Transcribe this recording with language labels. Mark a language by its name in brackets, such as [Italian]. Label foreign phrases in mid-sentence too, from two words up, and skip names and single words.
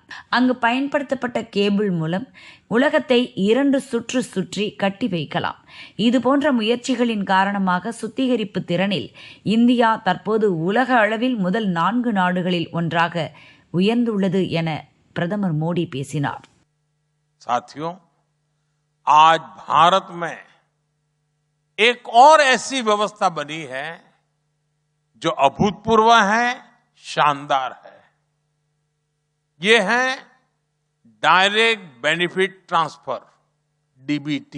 [Tamil] அங்கு பயன்படுத்தப்பட்ட கேபிள் மூலம் உலகத்தை 2 சுற்று சுற்றி கட்டி வைக்கலாம். இதுபோன்ற முயற்சிகளின் காரணமாக சுத்திகரிப்பு திறனில் இந்தியா தற்போது உலக அளவில் முதல் 4 நாடுகளில் ஒன்றாக உயர்ந்துள்ளது என பிரதமர் மோடி பேசினார். [Hindi] साथियों, आज भारत में एक और ऐसी व्यवस्था बनी है जो अभूतपूर्व है, शानदार है. ये है [English] direct benefit transfer, [Hindi] डीबीटी.